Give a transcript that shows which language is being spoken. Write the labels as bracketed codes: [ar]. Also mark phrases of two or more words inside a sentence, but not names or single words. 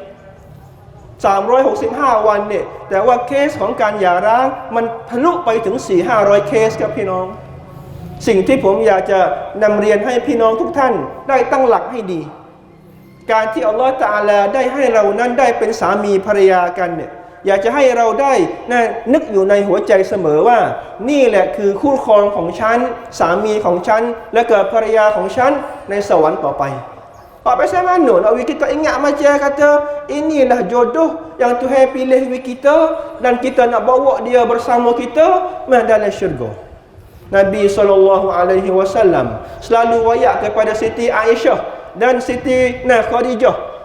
[th] 365 วันเนี่ยแต่ว่าเคสของการหย่าร้างมันทะลุไปถึง 400-500 เคสครับพี่น้องสิ่งที่ผมอยากจะนำเรียนให้พี่น้องทุกท่านได้ตั้งหลักให้ดีการที่ อัลลอฮฺตะอาลาได้ให้เรานั้นได้เป็นสามีภรรยากันเนี่ยอยากจะให้เราได้นึกอยู่ในหัวใจเสมอว่านี่แหละคือคู่ครองของฉันสามีของฉันและก็ภรรยาของฉันในสวรรค์ต่อไป [ms] pasal mana nak kita ingat macam kata inilah jodoh yang Tuhan pilih kita dan kita nak bawa dia bersama kita dalam syurga. Nabi SAW selalu wayak kepada Siti Aisyah dan Siti Khadijah.